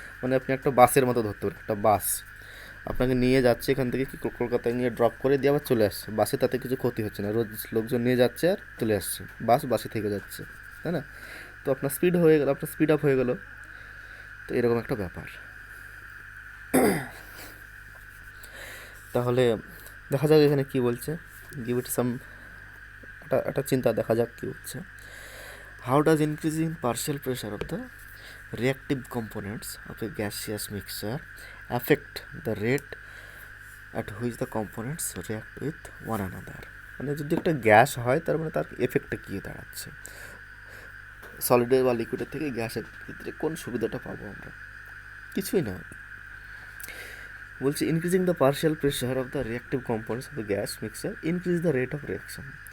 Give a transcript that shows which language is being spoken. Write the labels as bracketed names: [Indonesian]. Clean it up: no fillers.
[Bangla] মানে আপনি একটা বাসের মতো ধরতে পারেন, একটা বাস আপনাকে নিয়ে যাচ্ছে এখান থেকে কি কলকাতায় নিয়ে ড্রপ করে দিয়ে আবার চলে আসছে, বাসে তাতে কিছু ক্ষতি হচ্ছে না, রোজ লোকজন নিয়ে যাচ্ছে আর চলে আসছে, বাসে থেকে যাচ্ছে, তাই না? তো আপনার স্পিড হয়ে গেল, আপনার স্পিড আপ হয়ে গেল। তো এরকম একটা ব্যাপার। তাহলে দেখা যাক এখানে কি বলছে, [English] give it some, [Bangla] একটা চিন্তা দেখা যাক কি হচ্ছে। [English] How does increasing partial pressure of the reactive components of a gaseous mixture affect the rate at which the components react with one another? [Bangla] মানে যদি একটা গ্যাস হয় তার মানে তার এফেক্টটা কী দাঁড়াচ্ছে, সলিডের বা লিকুইডের থেকে গ্যাসের ক্ষেত্রে কোন সুবিধাটা পাবো আমরা? কিছুই না। [English] বলছে increasing the partial pressure of the reactive compounds of the gas mixture increase the rate of reaction.